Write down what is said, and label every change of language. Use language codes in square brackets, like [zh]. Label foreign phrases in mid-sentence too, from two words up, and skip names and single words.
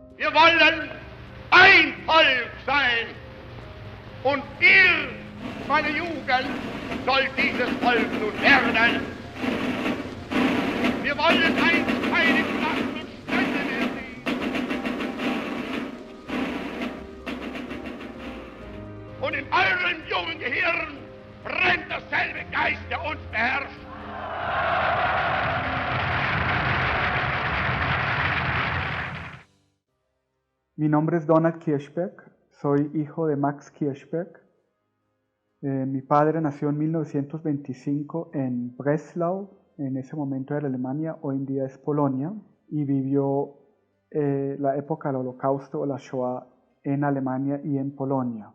[de] Wir wollen ein Volk sein. Und ihr, meine Jugend, sollt dieses Volk nun werden. Wir wollen einst keine Schlacht und Stände mehr sehen. Und in eurem jungen Gehirn brennt dasselbe Geist, der uns beherrscht. [es] Mi nombre es Donald Kirchberg, soy hijo de Max Kirchberg. Mi padre nació en 1925 en Breslau, en ese momento era Alemania, hoy en día es Polonia, y vivió la época del Holocausto o la Shoah en Alemania y en Polonia.